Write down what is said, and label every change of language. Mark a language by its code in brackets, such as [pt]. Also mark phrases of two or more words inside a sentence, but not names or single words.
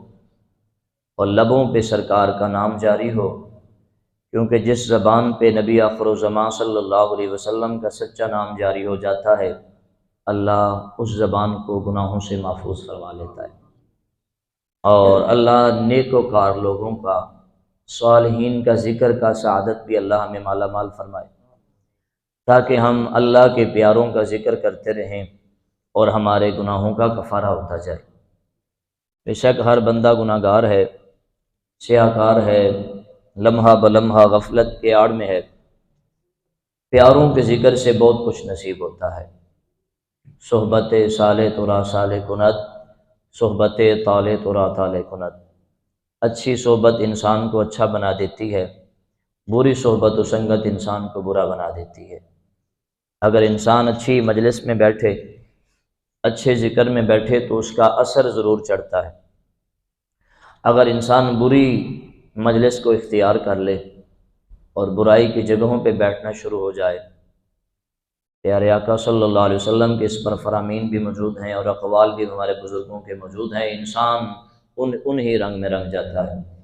[ur] اور لبوں پہ سرکار کا نام جاری ہو، کیونکہ جس زبان پہ نبی آخر الزمان [ar] صلی اللہ علیہ وسلم [ur] کا سچا نام جاری ہو جاتا ہے، اللہ اس زبان کو گناہوں سے محفوظ فرما لیتا ہے، اور اللہ نیک وکار لوگوں کا صالحین کا ذکر کا سعادت بھی اللہ ہمیں مالا مال فرمائے، تاکہ ہم اللہ کے پیاروں کا ذکر کرتے رہیں اور ہمارے گناہوں کا کفارہ ہوتا جائے۔ بے شک ہر بندہ گناہ گار ہے، سیاہ کار ہے، لمحہ بلمحہ غفلت کے آڑ میں ہے۔ پیاروں کے ذکر سے بہت کچھ نصیب ہوتا ہے۔ [fa] صحبت صالح ترا صالح کند، صحبت طالع ترا طالع کند۔ [ur] اچھی صحبت انسان کو اچھا بنا دیتی ہے، بری صحبت و سنگت انسان کو برا بنا دیتی ہے۔ اگر انسان اچھی مجلس میں بیٹھے، اچھے ذکر میں بیٹھے تو اس کا اثر ضرور چڑھتا ہے، اگر انسان بری مجلس کو اختیار کر لے اور برائی کی جگہوں پہ بیٹھنا شروع ہو جائے، پیارے آقا [ar] صلی اللہ علیہ وسلم [ur] کے اس پر فرامین بھی موجود ہیں اور اقوال بھی ہمارے بزرگوں کے موجود ہیں، انسان انہی رنگ میں رنگ جاتا ہے۔